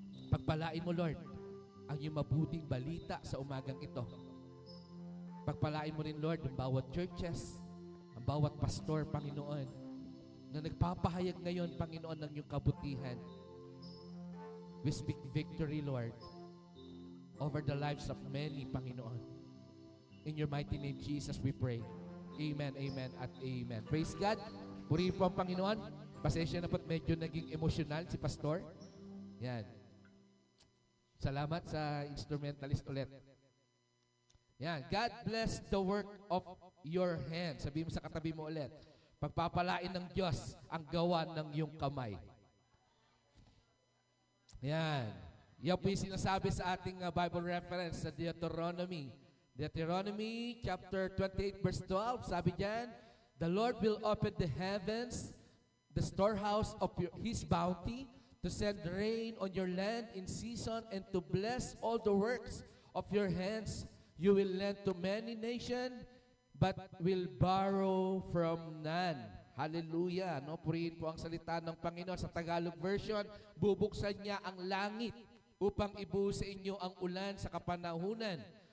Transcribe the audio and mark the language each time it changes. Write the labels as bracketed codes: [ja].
[tl] Pagpalain mo, Lord, ang iyong mabuting balita sa umagang ito. Pagpalain mo rin, Lord, ang bawat churches, ang bawat pastor, Panginoon, na nagpapahayag ngayon, Panginoon, ng iyong kabutihan. [en] We speak victory, Lord, over the lives of many, Panginoon. In your mighty name, Jesus, we pray. Amen, amen, at amen. Praise God. [tl] Purihin po ang Panginoon. Pasensya na po't medyo naging emotional si Pastor. Yan. Salamat sa instrumentalist ulit. Yan. [en] God bless the work of your hands. [tl] Sabihin mo sa katabi mo ulit. Pagpapalain ng Diyos ang gawa ng iyong kamay. Yan. Yan po yung sinasabi sa ating Bible reference sa Deuteronomy. [en] Deuteronomy chapter 28 verse 12, [tl] sabi diyan, [en] the Lord will open the heavens, the storehouse of His bounty, to send rain on your land in season and to bless all the works of your hands. You will lend to many nations, but will borrow from none. Hallelujah. No? [tl] Purihin po ang salita ng Panginoon sa Tagalog version. Bubuksan niya ang langit upang ibuhos sa inyo ang ulan sa kapanahunan.